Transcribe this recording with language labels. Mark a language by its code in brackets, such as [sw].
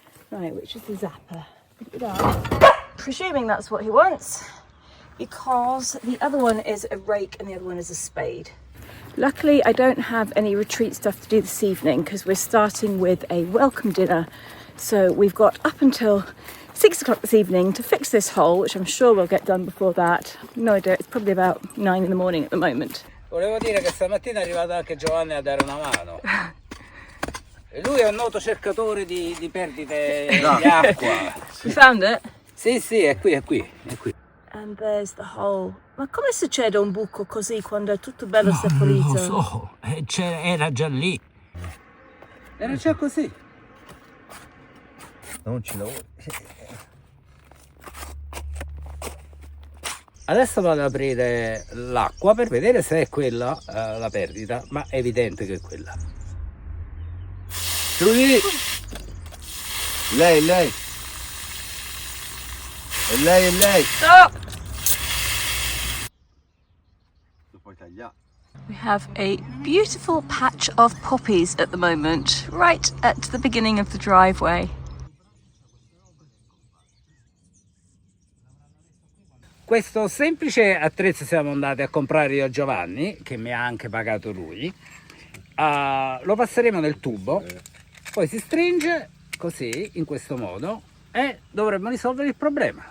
[en] Right, which is the zapper? Put it down. Presuming that's what he wants, because the other one is a rake and the other one is a spade. Luckily, I don't have any retreat stuff to do this evening because we're starting with a welcome dinner. So we've got up until 6 o'clock this evening to fix this hole, which I'm sure we'll get done before that. No idea, it's probably about 9 in the morning at the moment. [it] Volevo dire che stamattina è arrivato anche Giovanni a dare una mano. E lui è un noto cercatore di perdite di acqua. [en] You found it? [it] Sì, sì, è qui, è qui, è qui. [en] And there's the hole. [it] Ma come succede un buco così quando è tutto bello seppellito? Non lo so, era già lì. Era già così. Non ci lavori. Adesso vado ad aprire l'acqua per vedere se è quella la perdita, ma è evidente che è quella. Trudy! Lei! È lei! Stop! Lo puoi tagliare. [en] We have a beautiful patch of poppies at the moment, right at the beginning of the driveway. [it] Questo semplice attrezzo siamo andati a comprare io a Giovanni, che mi ha anche pagato lui. Lo passeremo nel tubo, poi si stringe così, in questo modo, e dovremmo risolvere il problema.